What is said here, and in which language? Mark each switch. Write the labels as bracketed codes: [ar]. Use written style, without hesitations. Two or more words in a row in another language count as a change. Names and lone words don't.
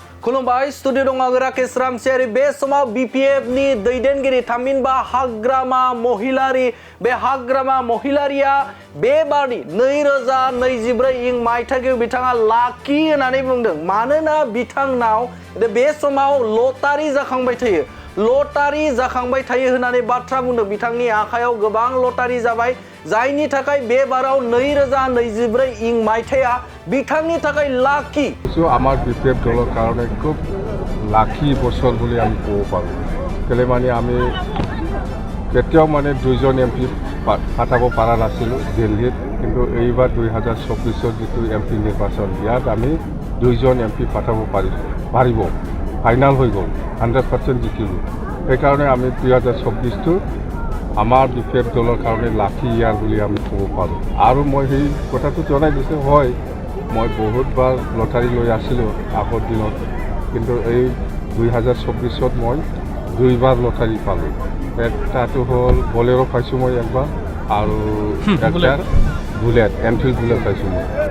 [brx] खुलुमबाय स्टुडिअ दं आं राकेश रामसियारि बे समाव बीपीएफ नि दैदेनगिरि थामहिनबा हाग्रामा महिलारि बे हाग्रामा महिलारिया बेबारनि 2024 इं मायथाइयाव बिथाङा लाखि होननानै बुंदों मानोना बिथांनाव बे समाव लटारि जाखांबाय थायो लटारि जाखांबाय थायो होननानै बाथ्रा बुंदों बिथांनि आखायाव गोबां लटारि जाबाय जायनि थाखाय बे बाराव 2024 इं मायथाइया बिथांनि थाखाय लाखि [as] আমার বিপিএফ দলৰ কাৰণে খুব লাকি বছৰ বুলি আমি ক'ব পাৰোঁ কেলে মানে আমি কেতিয়াও মানে দুইজন এমপি পাঠাব পৰা নাছিলোঁ দিল্লীত কিন্তু এইবাৰ 2024 যিটো এমপি নিৰ্বাচন ইয়াত আমি দুইজন এমপি পাঠাব পাৰিব ফাইনাল হৈ গ'ল 100% জিকিলোঁ সেইকাৰণে আমি 2024টো আমাৰ বিপিএফ দলৰ কাৰণে লাকি ইয়াৰ বুলি আমি ক'ব পাৰোঁ আৰু মই সেই কথাটো জনাই দিছোঁ হয় মই বহুতবাৰ লটাৰী লৈ আছিলোঁ আগৰ দিনত কিন্তু এই 2024ত মই দুইবাৰ লটাৰী পালোঁ এটাটো হ'ল বলেৰো পাইছোঁ মই একবাৰ আৰু এটা বুলেট এনফিল্ড বুলেট পাইছোঁ মই